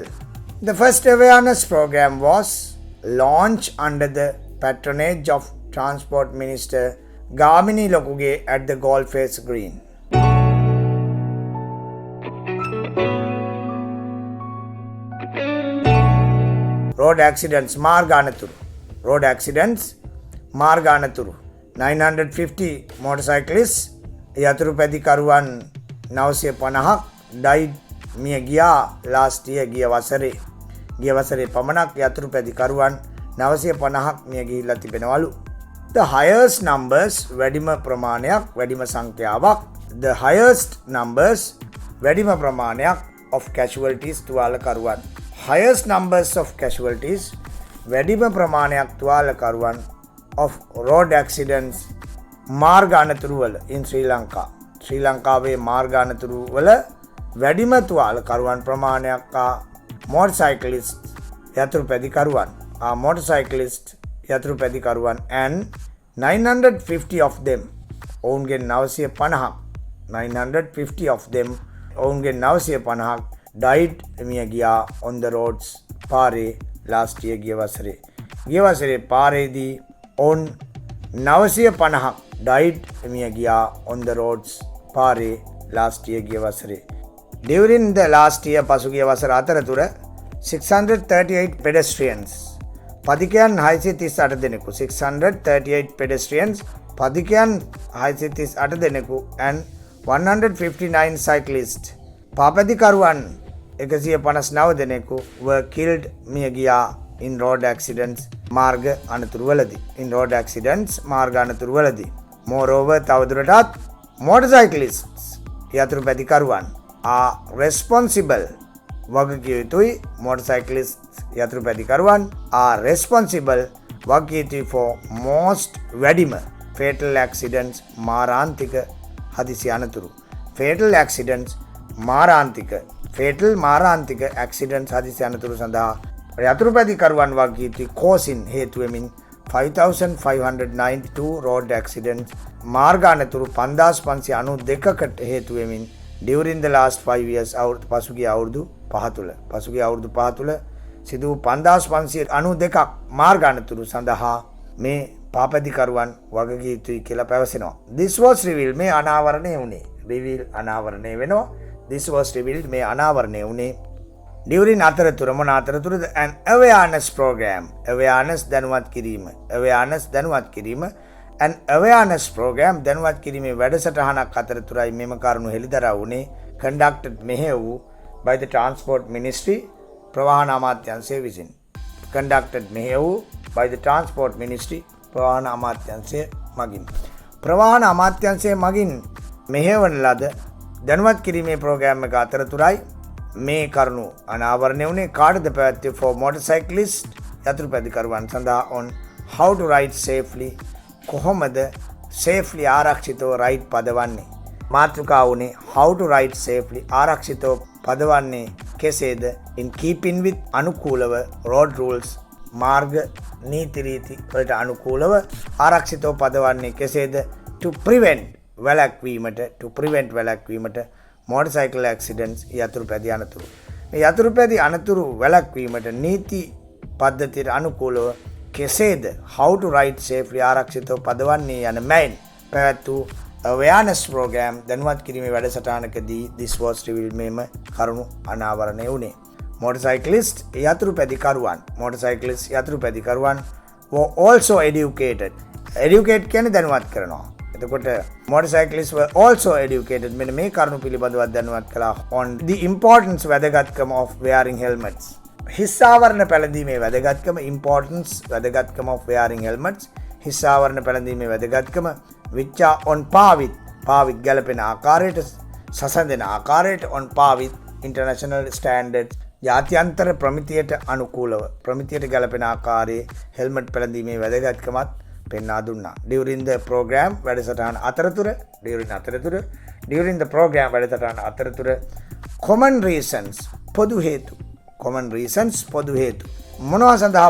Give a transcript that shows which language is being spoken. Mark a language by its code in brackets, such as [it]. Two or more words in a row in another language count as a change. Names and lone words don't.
[en] The first awareness program was launched under the patronage of Transport Minister Gamini Lokuge at the Golface Green. Road accidents Marganaturu. Road accidents Marganaturu. 950 motorcyclists [si] යතුරුපැදිකරුවන් 950ක් died මිය ගියා [en] last year [si] ගිය වසරේ පමණක් යතුරුපැදිකරුවන් 950ක් මිය ගිහිල්ලා තිබෙනවලු. [en] The highest numbers [si] වැඩිම ප්‍රමාණයක් වැඩිම සංඛ්‍යාවක් [en] the highest numbers [si] වැඩිම ප්‍රමාණයක් [en] of casualties [si] තුවාලකරුවන් [en] highest numbers of casualties [si] වැඩිම ප්‍රමාණයක් තුවාලකරුවන් [en] of road accidents [si] මාර්ග අනතුරු වල in ශ්‍රී ලංකා ශ්‍රී ලංකාවේ මාර්ග අනතුරු වල වැඩිම තුවාලකරුවන් ප්‍රමාණයක් motorcyclists යතුරුපැදිකරුවන් motorcyclist යතුරුපැදිකරුවන් [en] and 950 of them [si] ඔවුන්ගේ [en] 950 of them [si] ඔවුන්ගේ 950ක් died මිය ගියා [en] on the roads [si] පාරේ [en] last year [si] ගිය වසරේ පාරේදී ඔවුන් 950ක් died මිය ගියා [en] on the roads [si] පාරේ [en] last year [si] ගිය වසරේ. [en] During the last year [si] පසුගිය වසර අතරතුර [en] 638 pedestrians [si] පදිකයන් 638 දෙනෙකු [en] 638 pedestrians [si] පදිකයන් 638 දෙනෙකු [en] and 159 cyclists [si] පාපදිකරුවන් 159 දෙනෙකු [en] were killed [si] මිය ගියා [en] in road accidents [si] මාර්ග අනතුරුවලදී [en] moreover තවදුරටත් motorcyclists යතුරුපැදිකරුවන් are responsible [si] වගකිය යුතුයි [en] motorcyclists යතුරුපැදිකරුවන් are responsible [si] වගකිය යුතුයි [en] for most වැඩිම fatal accidents [si] මාරාන්තික හදිසි අනතුරු [en] fatal [si] මාරාන්තික accidents හදිසි අනතුරු සඳහා යතුරුපැදිකරුවන් වගකිය යුතුයි causing හේතු වෙමින් 5,592 [en] road accidents [si] මාර්ග අනතුරු 5,592කට හේතු වෙමින් [en] during the last 5 years [si] පසුගිය අවුරුදු 5 තුල සිදු වූ 5,592ක් මාර්ග අනතුරු සඳහා මේ පාපදිකරුවන් වගකිය යුතුයි කියලා පැවසෙනවා. [en] This was revealed [si] මේ අනාවරණය වුණේ. අනාවරණය වෙනවා. [en] This was revealed [si] මේ අනාවරණය වුණේ during අතරතුරද [en] an awareness program [si] දැනුවත් කිරීම [en] an awareness program [si] දැනුවත් කිරීමේ වැඩසටහනක් අතරතුරයි මෙම කරුණු හෙළිදරව් වුණේ conducted මෙහෙය වූ [en] by the transport ministry [si] ප්‍රවාහන අමාත්‍යාංශය විසින් conducted මෙහෙය වූ [en] by the transport ministry [si] ප්‍රවාහන අමාත්‍යාංශය මගින් මෙහෙවන ලද දැනුවත් කිරීමේ ප්‍රෝග්‍රෑම් එක අතරතුරයි මේ කරුණු අනාවරණය වුණේ කාටද පැවැත්වුවේ [en] for motorcyclists [si] යතුරුපැදිකරුවන් සඳහා [en] on how to ride [si] safely කොහොමද safely ආරක්ෂිතව රයිඩ් පදවන්නේ මාතෘකාව වුණේ [en] how to ride safely [si] ආරක්ෂිතව පදවන්නේ කෙසේද in [en] keeping with [si] අනුකූලව [en] road rules [si] මාර්ග නීති රීති වලට අනුකූලව ආරක්ෂිතව පදවන්නේ කෙසේද [en] to prevent [si] වැළැක්වීමට [en] motorcycle accidents [si] යතුරුපැදි අනතුරු මේ යතුරුපැදි අනතුරු වැළැක්වීමට නීති පද්ධතියට අනුකූලව කෙසේද [en] how to ride safely [si] ආරක්ෂිතව පදවන්නේ යන මැයින් පැවැත් වූ [en] awareness program [si] දැනුවත් කිරීමේ වැඩසටහනකදී [en] this was revealed [si] මෙම කරුණු අනාවරණය වුණේ motorcyclists යතුරුපැදිකරුවන් [en] were also educated [si] කියන්නේ දැනුවත් කරනවා එතකොට [en] motorcyclists were also educated [si] මෙන්න මේ කරුණු පිළිබඳව දැනුවත් කළා [en] on the importance [si] වැදගත්කම [en] of wearing helmets [si] හිස් ආවරණ පැළඳීමේ වැදගත්කම [en] of wearing helmets [si] හිස් ආවරණ පැළඳීමේ වැදගත්කම [en] which are on par with [si] ගැලපෙන ආකාරයට සසඳන ආකාරයට [en] on par with international standards [si] ජාත්‍යන්තර ප්‍රමිතියට අනුකූලව ප්‍රමිතියට ගැලපෙන ආකාරයේ හෙල්මට් පැළඳීමේ වැදගත්කමත් පෙන්වා දුන්නා. [en] during the program [si] වැඩසටහන අතරතුර [en] common reasons [si] පොදු හේතු මොනවා සඳහා